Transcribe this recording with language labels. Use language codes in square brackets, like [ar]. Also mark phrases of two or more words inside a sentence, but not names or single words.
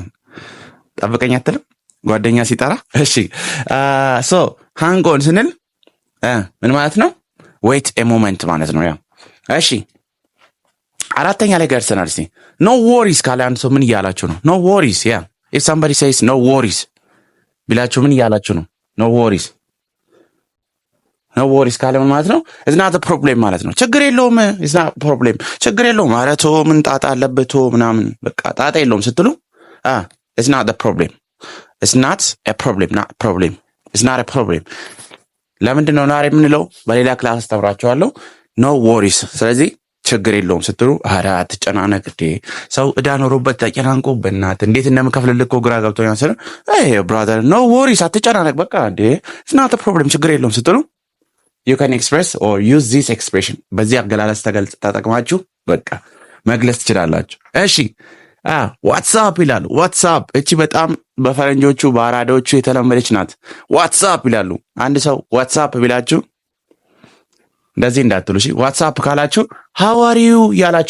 [am] ጠብቀኝ አትልም ጓደኛ ሲጠራ? እሺ [en] so hang on [am] ስንል ምን ማለት ነው? [en] wait a moment [am] ማለት ነው። ያ እሺ አራተኛ ላይ ደርሰናል። እስቲ [en] no worries [am] ካለ አንድ ሰው ምን እያላችሁ ነው? [en] no worries። [am] ያ [en] if somebody says no worries [am] ቢላችሁ ምን እያላችሁ ነው? [en] no worries። no worries [am] ካለ ምን ማለት ነው? [en] it's not a problem [am] ማለት ነው። ችግር የለውም፣ [en] it's not a problem፣ [am] ችግር የለውም፣ ኧረ ተው ምን ጣጣ አለበት ምናምን በቃ ጣጣ የለውም ስትሉ [en] it's not a problem፣ it's not a problem፣ not problem፣ it's not a problem። [am] ለምንድን ነው ናሬ የምንለው? በሌላ ክላስ አስተምራችኋለሁ። [en] no worries። [am] ስለዚህ ችግር የለውም ስትሉ ኧረ አትጨናነቅ እንዴ ሰው ዕዳ ኖሮበት ተጨናንቆ በእናትህ እንዴት እንደምከፍልልህ እኮ ግራ ገብቶኛል ስለ [en] brother no worries [am] አትጨናነቅ በቃ እንዴ [en] it's not a [am] ፕሮብሌም ችግር የለውም ስትሉ [en] you can express or use this expression [am] በዚህ አገላለጽ ተጠቅማችሁ በቃ መግለጽ ትችላላችሁ። እሺ ዋትስአፕ ይላሉ። ዋትስአፕ እቺ በጣም በፈረንጆቹ በአራዳዎቹ የተለመደች ናት። ዋትስአፕ ይላሉ። አንድ ሰው ዋትስአፕ ቢላችሁ እንደዚህ እንዳትሉ እሺ። ዋትስአፕ ካላችሁ [en] how are you [am] እያላችሁ